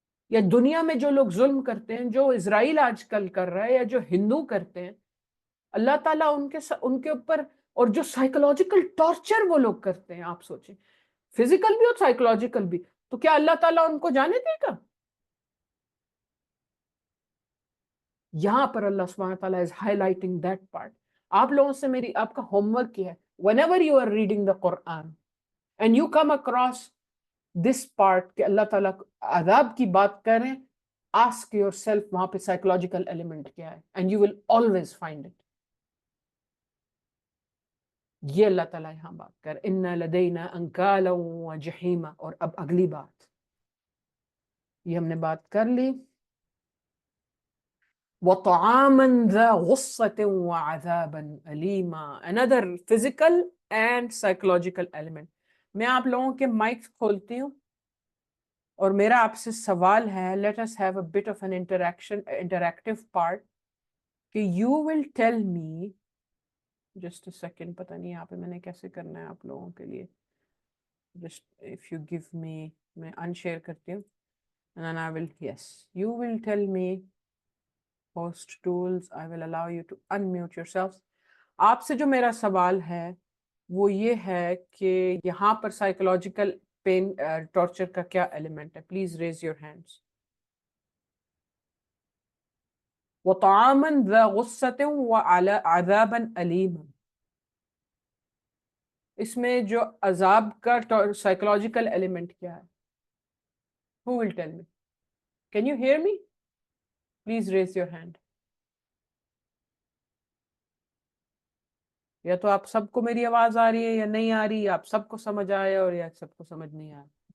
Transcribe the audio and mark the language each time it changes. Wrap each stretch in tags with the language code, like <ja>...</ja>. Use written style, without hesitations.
<ur>یا دنیا میں جو لوگ ظلم کرتے ہیں، جو اسرائیل آج کل کر رہا ہے یا جو ہندو کرتے ہیں، اللہ تعالیٰ ان کے اوپر، اور جو سائیکولوجیکل ٹارچر وہ لوگ کرتے ہیں، آپ سوچیں فزیکل بھی اور سائیکولوجیکل بھی، تو کیا اللہ تعالیٰ ان کو جانے دے گا؟ یہاں پر اللہ سبحانہ تعالیٰ</ur> <en>is highlighting that part.</en> <ur>آپ لوگوں سے آپ کا ہوم ورک کیا ہے،</ur> <en>whenever you are reading the Quran and you come across this part</en> <ur>کہ اللہ تعالیٰ عذاب کی بات کریں،</ur> <en>ask yourself</en> <ur>وہاں پہ</ur> <en>psychological element</en> <ur>کیا ہے،</ur> <en>and you will always find it.</en> <ur>یہ اللہ تعالیٰ یہاں بات کر</ur> <ar>اِنَّ لَدَيْنَا أَنْكَالًا وَجَحِيمًا.</ar> <ur>اور اب اگلی بات، یہ ہم نے بات کر لی،</ur> <ar>وَطَعَامًا ذَا غُصَّةٍ وَعَذَابًا أَلِيمًا.</ar> <en>Another physical and psychological element.</en> <ur>میں آپ لوگوں کے مائک کھولتی ہوں اور میرا آپ سے سوال ہے،</ur> <en>let us have a bit of an interactive part کہ you will tell me just a second،</en> <ur>پتہ نہیں یہاں پہ میں نے کیسے کرنا ہے آپ لوگوں کے لیے،</ur> <en>just if you give me، میں unshare</en> <ur>کرتی ہوں</ur> <en>and then I will yes you will tell me host tools I will allow you to unmute yourselves.</en> <ur>آپ سے جو میرا سوال ہے وہ یہ ہے کہ یہاں پر سائیکولوجیکل پین ٹارچر کا کیا ایلیمنٹ ہے؟</ur> <en>Please raise your hands.</en> <ar>وَطَعَامًا ذَا غُصَّةٍ وَعَذَابًا أَلِيمًا.</ar> <ur>اس میں جو عذاب کا سائیکولوجیکل ایلیمنٹ کیا ہے؟</ur> <en>Who will tell me? Can you hear me? Please raise your hand.</en> <ur>یا تو آپ سب کو میری آواز آ رہی ہے یا نہیں آ رہی، آپ سب کو سمجھ آئے اور یا سب کو سمجھ نہیں آیا.</ur>